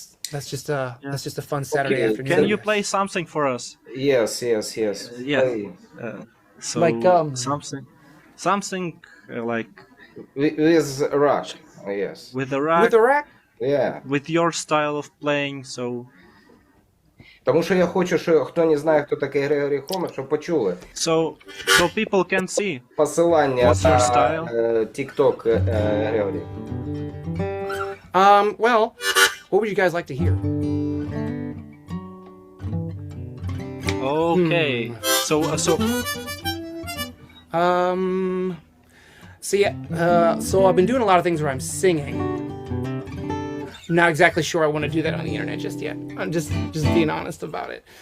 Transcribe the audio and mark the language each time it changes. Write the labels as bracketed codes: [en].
[en] That's just a fun Saturday afternoon. Can you play something for us? Yes. Yeah. So like something like with rock. Yes. With the rack. With the rack? Yeah. With your style of playing, so. [uk] Тому що я хочу, що хто не знає, хто такий Грегорі Hommert, щоб почули. [en] So people can see. [uk] Посилання [en] What's your style? [uk] на TikTok Грегорі. [en] Well, what would you guys like to hear? Okay. So so I've been doing a lot of things where I'm singing. I'm not exactly sure I want to do that on the internet just yet. I'm just being honest about it.